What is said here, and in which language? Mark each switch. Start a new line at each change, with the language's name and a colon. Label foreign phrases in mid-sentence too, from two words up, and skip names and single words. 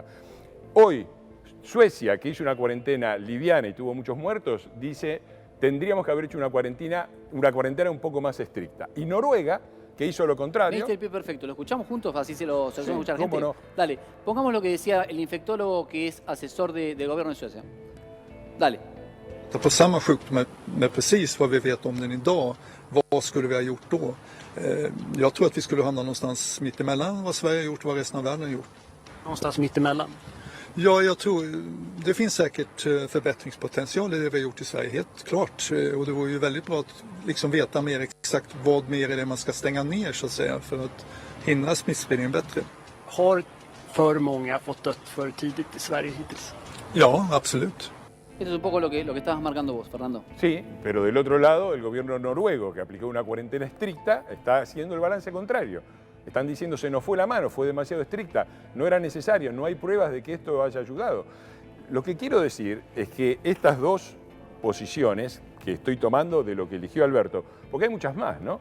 Spanish: Hoy, Suecia, que hizo una cuarentena liviana y tuvo muchos muertos, dice, tendríamos que haber hecho una cuarentena un poco más estricta. Y Noruega, que hizo lo contrario. Me diste el pie perfecto. ¿Lo escuchamos juntos? Así se lo Sí, escucha la ¿cómo gente. no? Dale, pongamos lo que decía el infectólogo que es asesor del gobierno de Suecia. Dale.
Swedish: På samma sjukdom med precis vad vi vet om den idag, vad skulle vi ha gjort då? Jag tror att vi skulle hamna någonstans mitt emellan vad Sverige har gjort och vad resten av världen har gjort. Någonstans mitt emellan? Ja, jag tror det finns säkert förbättringspotential i det vi har gjort i Sverige, helt klart. Och det vore ju väldigt bra att liksom veta mer exakt vad mer är det man ska stänga ner så att säga för att hindra smittspridningen bättre. Har för många fått dött för tidigt i Sverige hittills? Ja, absolut.
Spanish: Esto es un poco lo que estabas marcando vos, Fernando. Sí, pero del otro lado, el gobierno noruego, que aplicó una cuarentena estricta, está haciendo el balance contrario. Están diciendo se nos fue la mano, fue demasiado estricta, no era necesario, no hay pruebas de que esto haya ayudado. Lo que quiero decir es que estas dos posiciones que estoy tomando de lo que eligió Alberto, porque hay muchas más, ¿no?